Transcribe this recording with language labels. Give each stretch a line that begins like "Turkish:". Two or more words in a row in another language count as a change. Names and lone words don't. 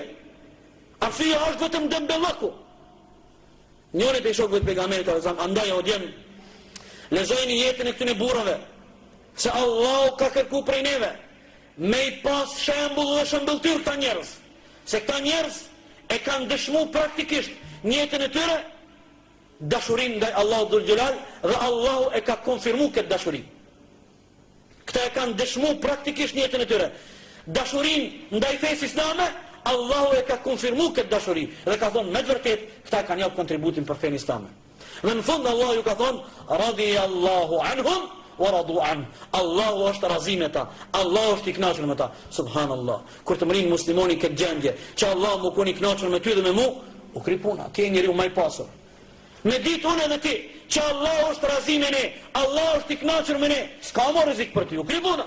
Albanian: Arsyeja është vetëm dembellëku. Njëri prej shokëve të pejgamberit
Arabic: صلى الله عليه وسلم
Albanian: andaj o djem, lexojini jetën e këtyre burrave, se Allah ka kërku prej neve me i pas shembull dhe shëmbëltyr këta njerëz, se këta njerëz e kanë dëshmu praktikisht jetën e tyre dashurin ndaj Allahu
Arabic: ذو الجلال,
Albanian: dhe Allahu e ka konfirmu këtë dashuri. Këta e kanë dëshmu praktikisht jetën e tyre dashurin ndaj fesë islame, Allahu e ka konfirmu këtë dashuri dhe ka thonë me të vërtet këta kanë jap kontributin për fenë islame. Dhe në fund Allahu ju ka thonë
Arabic: رضي الله عنهم ورضوا عن.
Albanian: Allahu është razi me ta, Allahu është i kënaqur me ta. Subhanallah. Kur të mrin muslimoni këtë gjendje, që Allah më kon i kënaqur me ty dhe me mu, u kri puna, ke njeriu më i pasur. Me ditë unë edhe ti, që Allah është razi me ne, Allah është i kënaqur me ne, s'ka më rrezik për ty, u kri puna.